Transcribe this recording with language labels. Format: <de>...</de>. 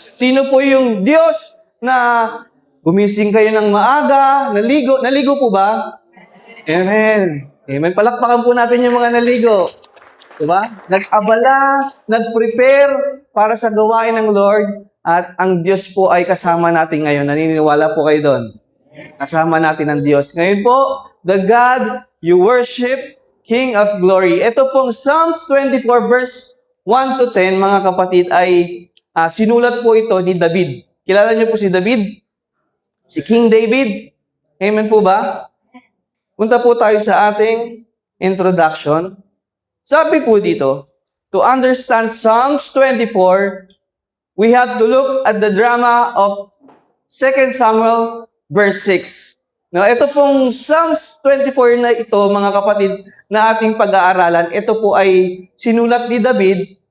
<tl>Sino po yung Diyos na gumising kayo ng maaga, naligo? Naligo po ba? Amen. Amen. Palakpakan po natin yung mga naligo. Diba? Nag-abala, nag-prepare para sa gawain ng Lord at ang Diyos po ay kasama natin ngayon. Naniniwala po kayo doon. Kasama natin ang Diyos. Ngayon po,</tl> <en>the God you worship, King of glory.</en> <tl>Ito pong Psalms 24 verse 1 to 10, mga kapatid, ay sinulat po ito ni David. Kilala niyo po si David? Si King David? Amen po ba? Punta po tayo sa ating introduction. Sabi po dito,</tl> <en>to understand Psalms 24, we have to look at the drama of 2 Samuel verse 6.</en> <tl>Now, ito pong Psalms 24 na ito, mga kapatid, na ating pag-aaralan, ito po ay sinulat ni David.</tl>